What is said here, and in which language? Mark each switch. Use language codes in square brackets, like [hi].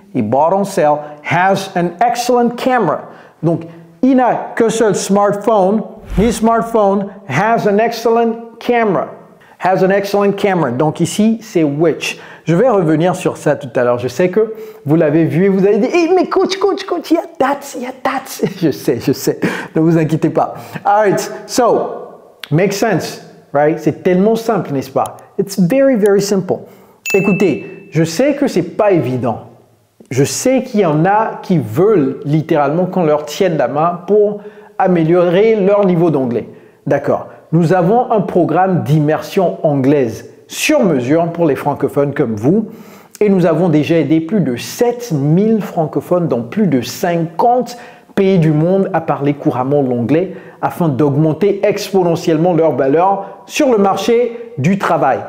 [en] He bought on sale, has an excellent camera. [fr] Donc, il n'a qu'un seul smartphone. [en] His smartphone has an excellent camera. Has an excellent camera. [fr] Donc ici, c'est [en] which. [fr] Je vais revenir sur ça tout à l'heure. Je sais que vous l'avez vu et vous avez dit, hey, mais coach, il y a that. Je sais. Ne vous inquiétez pas. [en] All right, so, makes sense, right? [fr] C'est tellement simple, n'est-ce pas? [en] It's very, very simple. [fr] Écoutez, je sais que c'est pas évident. Je sais qu'il y en a qui veulent littéralement qu'on leur tienne la main pour améliorer leur niveau d'anglais. D'accord. Nous avons un programme d'immersion anglaise sur mesure pour les francophones comme vous et nous avons déjà aidé plus de 7000 francophones dans plus de 50 pays du monde à parler couramment l'anglais afin d'augmenter exponentiellement leur valeur sur le marché du travail.